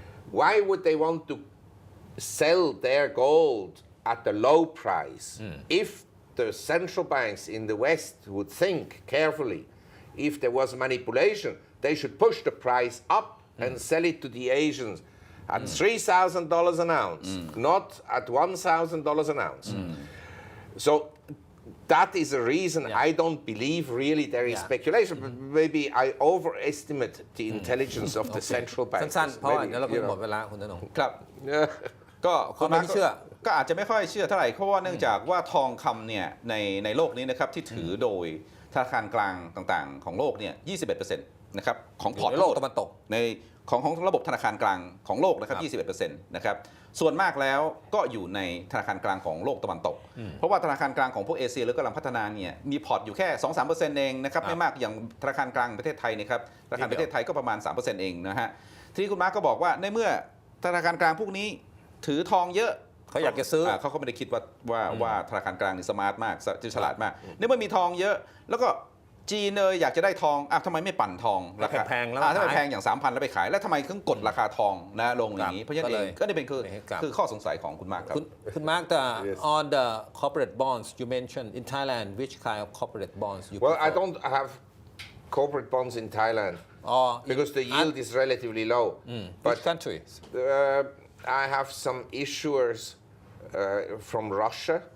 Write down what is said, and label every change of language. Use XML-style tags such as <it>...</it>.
<en>Why would they want to sell their gold at a low price if the central banks in the West would think carefully if there was manipulation, they should push the price up and sell it to the Asians at $3,000 an ounce, not at $1,000 an ounce. So that is a reason I don't believe really there is speculation, but maybe I overestimate the intelligence of the central banks.</en> <th>สั้นๆเพราะว่าเดี๋ยวเราก็หมดเวลาคุณธนง ครับ ก็คุณมาร์ค ไม่เชื่อ ก็อาจจะไม่ค่อยเชื่อเท่าไหร่เพราะว่าเนื่องจากว่าทองคำเนี่ยในโลกนี้นะครับที่ถือโดยธนาคารกลางต่างๆของโลกเนี่ย 21% นะครับของพอร์ต ในโลกตะวันตก ในของระบบธนาคารกลางของโลกนะครับ 21% นะครับส่วนมากแล้วก็อยู่ในธนาคารกลางของโลกตะวันตก เพราะว่าธนาคารกลางของพวกเอเชียหรือกำลังพัฒนาเนี่ยมีพอร์ตอยู่แค่ 2-3% เองนะครับไม่มากอย่างธนาคารกลางประเทศไทยนะครับธนาคารประเทศไทยก็ประมาณ 3% เองนะฮะทีนี้คุณมาร์คก็บอกว่าในเมื่อธนาคารกลางพวกนี้ถือทองเยอะ เขาอยากจะซื้อ เขาก็ไม่ได้คิดว่าธนาคารกลางนี่สมาร์ทมากฉลาดมากในเมื่อมีทองเยอะแล้วก็จีนอยากจะได้ทองทำไมไม่ปั่นทองราคา แพงๆแล้ว ถ้าแพงอย่าง 3,000 แล้วไปขายแล้วทำไมถึงกดราคาทองนะลงอย่างนี้เพราะฉะนั้นเองก็นี่เป็นคือข้อสงสัยของคุณมาร์คครับ คุณมาร์คแต่</th> <en>on the corporate bonds you mentioned in Thailand which kind of corporate bonds you Well, I prefer? don't have corporate bonds in Thailand because the yield is relatively low. Which country? I have some issuers from Russia,</en>